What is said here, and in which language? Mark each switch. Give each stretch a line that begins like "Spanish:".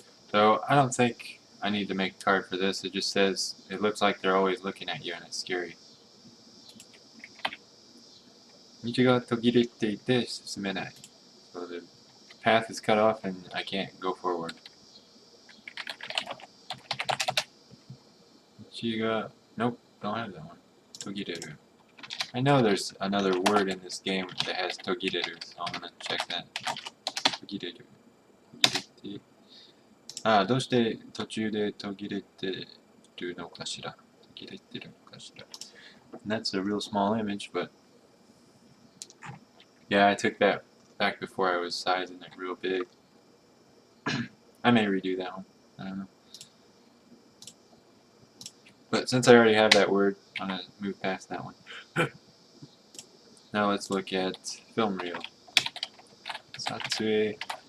English: So I don't think I need to make a card for this. It just says it looks like they're always looking at you and it's scary.
Japanese: 道が途切れていて進めない.
English: So the path is cut off and I can't go forward.
Japanese: 道が
English: Nope, don't have that one.
Japanese: 途切れる.
English: I know there's another word in this game that has 途切れる, so I'm gonna check that.
Japanese: 途切れる.途切れて. ああ、どうして途中で途切れてるのかしら。途切れてるのかしら.
English: And that's a real small image, but yeah, I took that back before I was sizing it real big. I may redo that one. I don't know. But since I already have that word, I'm going to move past that one. Now let's look at film reel. Satsue.